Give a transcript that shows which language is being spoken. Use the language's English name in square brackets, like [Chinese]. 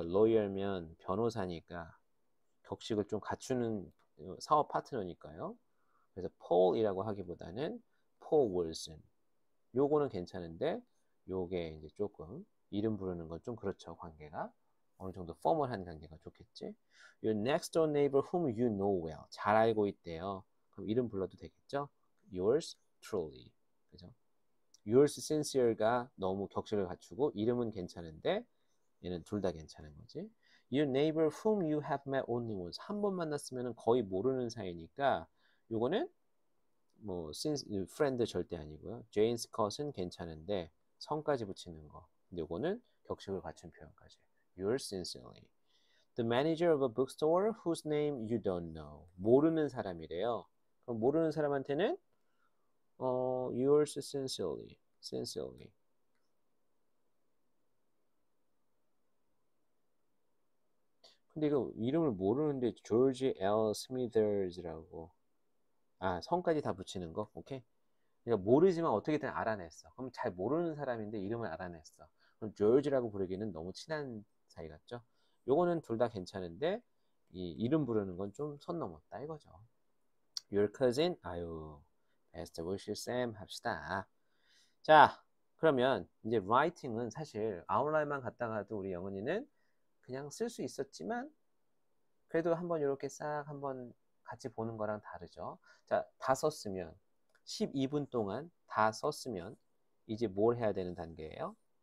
[Korean] lawyer면 변호사니까 격식을 좀 갖추는 사업 파트너니까요. 그래서 Paul이라고 하기보다는 Paul Wilson. 요거는 괜찮은데 요게 이제 조금 이름 부르는 건 좀 그렇죠. 관계가 어느 정도 포멀한 관계가 좋겠지. [English] Your next door neighbor whom you know well. [Korean] 잘 알고 있대요. 그럼 이름 불러도 되겠죠. Yours truly. 그죠? yours sincere가 너무 격식을 갖추고 이름은 괜찮은데 얘는 둘 다 괜찮은 거지. [English] Your neighbor whom you have met only once. [Korean] 한 번 만났으면 거의 모르는 사이니까 요거는 뭐 since friend 절대 아니고요. Jane Scott은 괜찮은데 성까지 붙이는 거. 근데 요거는 격식을 갖춘 표현까지. [English] Yours sincerely. The manager of a bookstore whose name you don't know. [Korean] 모르는 사람이래요. 그럼 모르는 사람한테는 yours sincerely. [English] sincerely. [Korean] 근데 이거 이름을 모르는데 조지 L. 스미더즈라고. 아, 성까지 다 붙이는 거? 오케이? 그러니까 모르지만 어떻게든 알아냈어. 그럼 잘 모르는 사람인데 이름을 알아냈어. 그럼 조지라고 부르기는 너무 친한 사이 같죠? 요거는 둘 다 괜찮은데 이 이름 부르는 건 좀 선 넘었다 이거죠. [English] Your cousin? [Korean] 아유, best wishes Sam 합시다. 자, 그러면 이제 writing은 사실 아웃라인만 갖다가도 우리 영은이는 그냥 쓸 수 있었지만 그래도 한번 이렇게 싹 한번 같이 보는 거랑 다르죠. 자, 다 썼으면 12분 동안 다 썼으면 이제 뭘 해야 되는 단계예요?